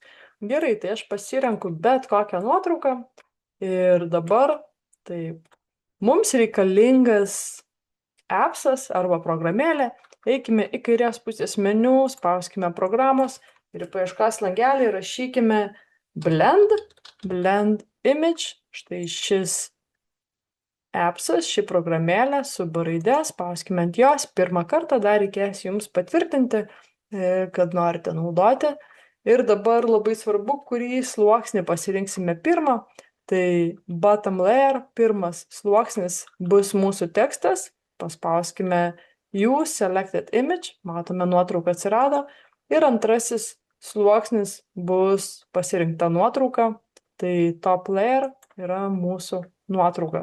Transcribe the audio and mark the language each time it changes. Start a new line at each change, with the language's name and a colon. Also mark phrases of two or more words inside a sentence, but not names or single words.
Lithuanian: Gerai, tai aš pasirenku bet kokią nuotrauką ir dabar taip, mums reikalingas appsas arba programėlė. Eikime į kairės pusės meniu, spauskime programos ir į paieškos langelį rašykime
English: blend image.
Lithuanian: Štai šis appsas, ši programėlė su B raide, spauskime ant jos. Pirmą kartą dar reikės jums patvirtinti, kad norite naudoti. Ir dabar labai svarbu, kurį sluoksnį pasirinksime pirmą.
English: Tai bottom layer,
Lithuanian: pirmas sluoksnis bus mūsų tekstas. Paspauskime Use Selected Image, matome, nuotrauka atsirado. Ir antrasis sluoksnis bus pasirinkta nuotrauka. Tai
English: top layer
Lithuanian: yra mūsų nuotrauka.